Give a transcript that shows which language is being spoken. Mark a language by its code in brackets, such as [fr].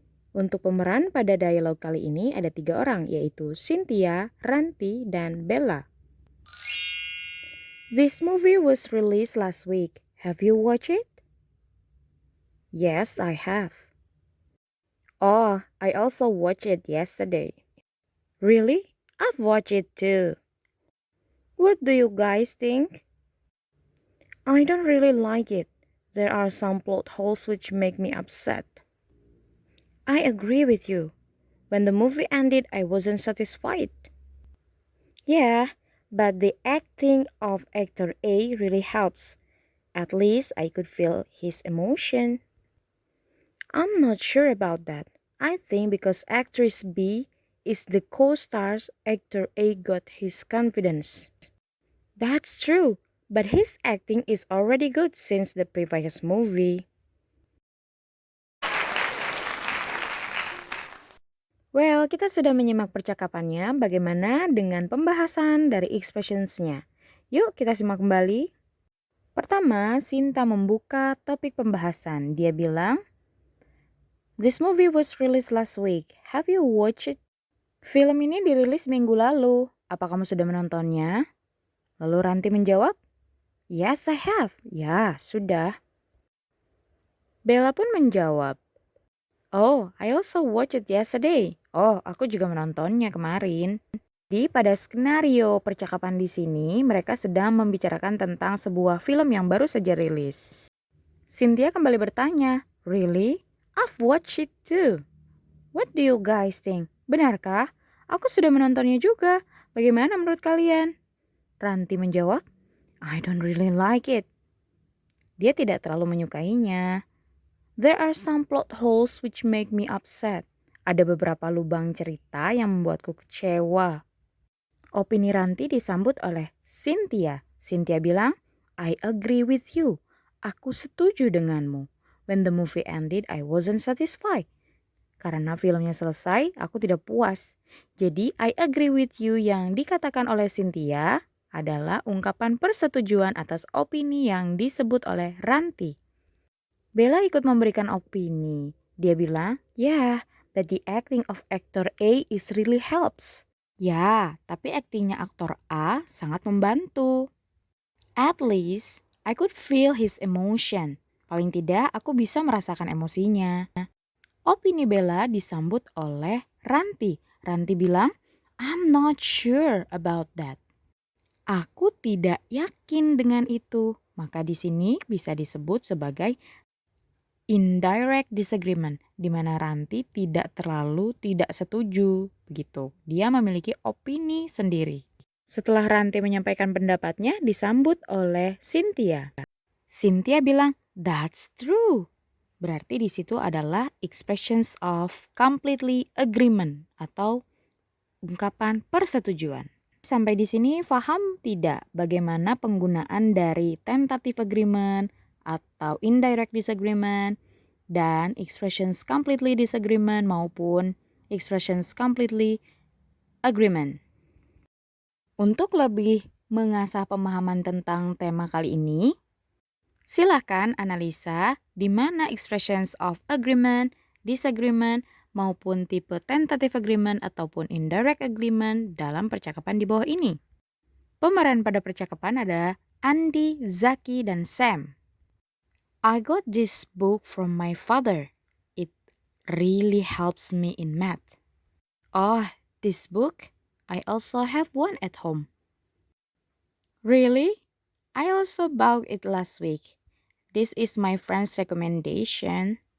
[id] Untuk pemeran pada dialog kali ini ada 3 orang, yaitu Cynthia, Ranti, dan Bella. [en] This movie was released last week. Have you watched it? Yes, I have. Oh, I also watched it yesterday. Really? I've watched it too. What do you guys think? I don't really like it. There are some plot holes which make me upset. I agree with you. When the movie ended, I wasn't satisfied. Yeah, but the acting of actor A really helps. At least I could feel his emotion. I'm not sure about that. I think because actress B is the co-star's, actor A got his confidence. That's true, but his acting is already good since the previous movie. [id] Well, kita sudah menyimak percakapannya. Bagaimana dengan pembahasan dari expressions-nya? Yuk kita simak kembali. Pertama, Sinta membuka topik pembahasan. Dia bilang, [en] "This movie was released last week. Have you watched it?" [id] Film ini dirilis minggu lalu. Apa kamu sudah menontonnya? Lalu Ranti menjawab, [en] "Yes, I have." [id] Ya, sudah. [en] Bella [id] pun menjawab, [en] "Oh, I also watched it yesterday." [id] Oh, aku juga menontonnya kemarin. Pada skenario percakapan di sini, mereka sedang membicarakan tentang sebuah film yang baru saja rilis. [en] Cynthia [id] kembali bertanya, [en] "Really? I've watched it too. What do you guys think? [id] Benarkah? Aku sudah menontonnya juga. Bagaimana menurut kalian?" [en] Ranti menjawab, "I don't really like it." [id] Dia tidak terlalu menyukainya. [en] "There are some plot holes which make me upset." [id] Ada beberapa lubang cerita yang membuatku kecewa. Opini Ranti disambut oleh Cynthia. Cynthia bilang, [en] "I agree with you. [id] Aku setuju denganmu. [en] When the movie ended, I wasn't satisfied." [id] Karena filmnya selesai, aku tidak puas. Jadi, [en] I agree with you [id] yang dikatakan oleh Cynthia adalah ungkapan persetujuan atas opini yang disebut oleh Ranti. Bella ikut memberikan opini. Dia bilang, [en] "Yeah, but the acting of actor A is really helps." [id] Ya, tapi aktingnya aktor A sangat membantu. [en] "At least, I could feel his emotion." [id] Paling tidak, aku bisa merasakan emosinya. Opini Bella disambut oleh Ranti. [en] Ranti [id] bilang, [en] "I'm not sure about that." [id] Aku tidak yakin dengan itu. Maka di sini bisa disebut sebagai [en] indirect disagreement, [id] di mana Ranti tidak terlalu tidak setuju, begitu. Dia memiliki opini sendiri. Setelah Ranti menyampaikan pendapatnya, disambut oleh Cynthia. [en] Cynthia [id] bilang, [en] "That's true." [id] Berarti di situ adalah [en] expressions of completely agreement [id] atau ungkapan persetujuan. Sampai di sini paham tidak bagaimana penggunaan dari [en] tentative agreement [id] atau [en] indirect disagreement [id] dan [en] expressions completely disagreement [id] maupun [en] expressions completely agreement. [id] Untuk lebih mengasah pemahaman tentang tema kali ini, silakan analisa di mana [en] expressions of agreement, disagreement, [id] maupun tipe [en] tentative agreement [id] ataupun [en] indirect agreement [id] dalam percakapan di bawah ini. Pemeran pada percakapan ada Andi, Zaki, dan Sam. [en] "I got this book from my father. It really helps me in math." "Oh, this book? I also have one at home." "Really? I also bought it last week. This is my friend's recommendation."